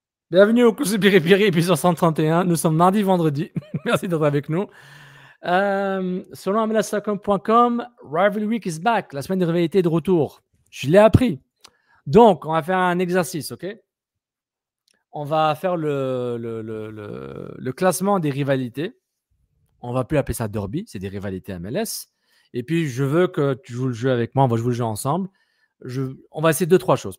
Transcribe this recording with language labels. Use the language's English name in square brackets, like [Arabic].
[French] Bienvenue au Cousu Piri-Piri, épisode 131. Nous sommes mardi, vendredi. Merci d'être avec nous. Selon [English] MLS.com, Rivalry Week is back. [French] La semaine de rivalité est de retour. Je l'ai appris. Donc, on va faire un exercice, OK? On va faire le classement des rivalités. On va plus appeler ça derby, c'est des rivalités MLS. Et puis, je veux que tu joues le jeu avec moi. On va jouer le jeu ensemble. On va essayer 2-3 choses.